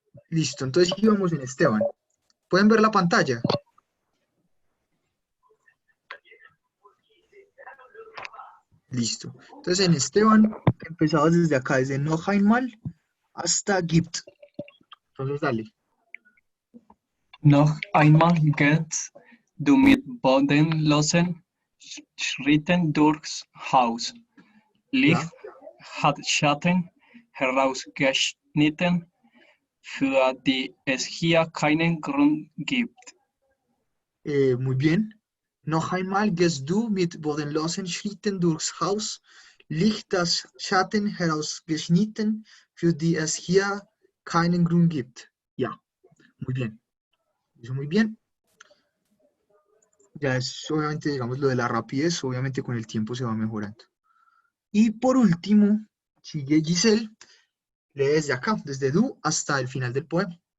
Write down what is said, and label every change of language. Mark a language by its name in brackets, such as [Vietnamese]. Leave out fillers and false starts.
[Spanish] Listo, entonces íbamos en Esteban. ¿Pueden ver la pantalla? Listo. Entonces en Esteban empezamos desde acá, desde [German] noch einmal [Spanish] hasta gibt. Entonces dale. [German] Noch einmal geht's du mit bodenlosen Schritten durchs Haus. Licht hat Schatten herausgeschnitten, für die es hier keinen Grund gibt. [Spanish] Muy bien. [German] Noch einmal gehst du mit bodenlosen Schritten durchs Haus, Licht das Schatten herausgeschnitten, für die es hier keinen Grund gibt. [Spanish] Ja, muy bien. Eso muy bien. Ya es obviamente, digamos, lo de la rapidez, obviamente con el tiempo se va mejorando. Y por último, sigue Giselle, lee desde acá, desde du hasta el final del poema.